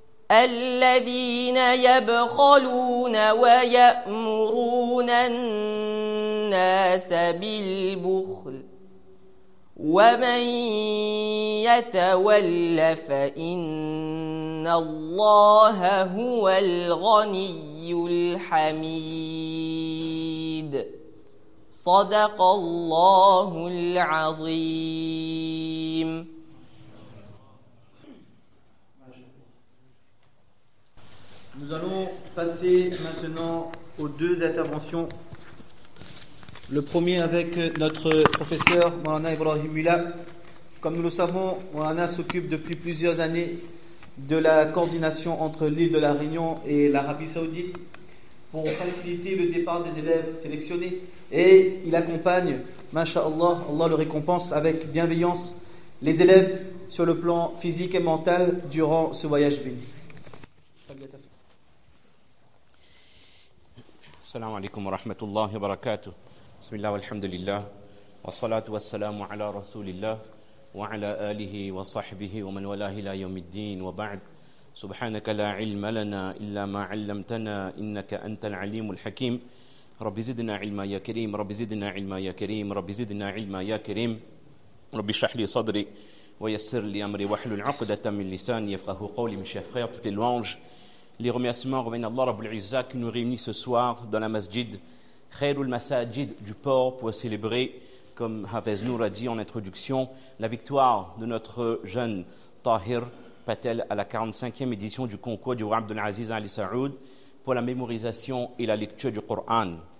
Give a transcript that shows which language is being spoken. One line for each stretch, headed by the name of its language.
Arabic: الذين يبخلون ويأمرون الناس بالبخل ومن يتول فإن الله هو الغني الحميد صدق الله العظيم.
French: Nous allons passer maintenant aux deux interventions. Le premier avec notre professeur Maulana Ibrahim Mula. Comme nous le savons, Maulana s'occupe depuis plusieurs années de la coordination entre l'île de la Réunion et l'Arabie Saoudite pour faciliter le départ des élèves sélectionnés. Et il accompagne, masha'Allah, Allah le récompense avec bienveillance, les élèves sur le plan physique et mental durant ce voyage béni.
Arabic: السلام عليكم ورحمة الله وبركاته. بسم الله والحمد لله والصلاة والسلام على رسول الله وعلى آله وصحبه ومن والاه إلى يوم الدين وبعد سبحانك لا علم لنا إلا ما علمتنا إنك أنت العليم الحكيم رب زدنا علما يا كريم رب زدنا علما يا كريم رب زدنا علما يا كريم رب اشرح لي صدري ويسر لي أمري واحلل عقدة من لساني يفقهوا قولي.
French: Mes chers frères, toutes les louanges, les remerciements reviennent à Allah Rabbul Izzah qui nous réunit ce soir dans la masjid Khairul Masajid du port pour célébrer, comme Hafez Nour a dit en introduction, la victoire de notre jeune Tahir Patel à la 45e édition du concours du roi Abdul Aziz Ali Saoud pour la mémorisation et la lecture du Coran.